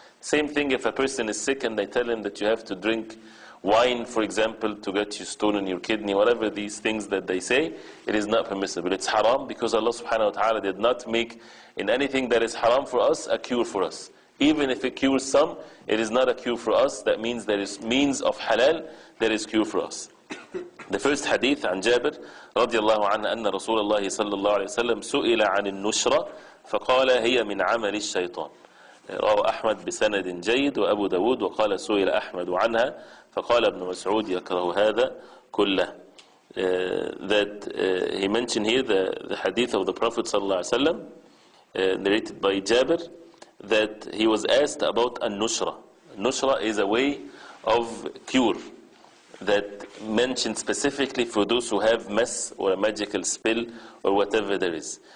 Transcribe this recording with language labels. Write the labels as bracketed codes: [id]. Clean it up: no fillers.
[en] Same thing if a person is sick and they tell him that you have to drink wine, for example, to get you stolen your kidney, whatever these things that they say, it is not permissible. It's haram because Allah subhanahu wa ta'ala did not make in anything that is haram for us a cure for us. Even if it cures some, it is not a cure for us. That means there is means of halal that is cure for us. The first hadith [ar] عن جابر رضي الله عنه أن رسول الله صلى الله عليه وسلم سئل عن النشرة فقال هي من عمل الشيطان. رواه أحمد بسند جيد وأبو داود وقال سئل أحمد عنها فقال ابن مسعود يكره هذا كله. [en] That he mentioned here the hadith of the Prophet [ar] صلى الله عليه وسلم [en] narrated by Jabir, that he was asked about an-nushra. Nushra is a way of cure that mentioned specifically for those who have mess or a magical spell or whatever there is.